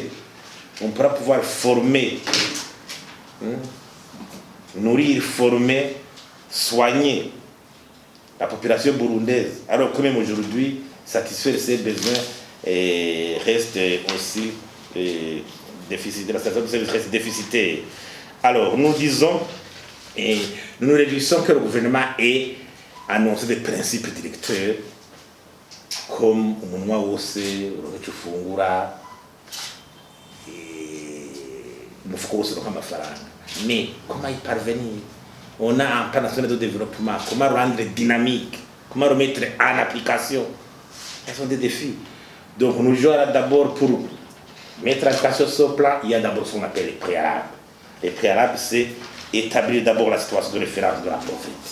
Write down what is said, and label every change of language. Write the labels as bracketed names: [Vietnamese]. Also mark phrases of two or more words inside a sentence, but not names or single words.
[French] On pourra pouvoir former, nourrir, former, soigner la population burundaise, alors que même aujourd'hui, satisfaire ses besoins reste aussi déficitaire. La situation de service reste déficitaire. Alors, nous disons, et nous réjouissons que le gouvernement ait annoncé des principes directeurs comme [Rundi] umunwa wose uruhecho ufungura umufuko wose uronka amafaranga. [French] Mais comment y parvenir? On a un plan national de développement, comment rendre dynamique, comment remettre en application. Ce sont des défis. Donc nous jouons d'abord pour mettre en application ce plan, il y a d'abord ce qu'on appelle les préalables. Les préalables, c'est établir d'abord la situation de référence de la pauvreté.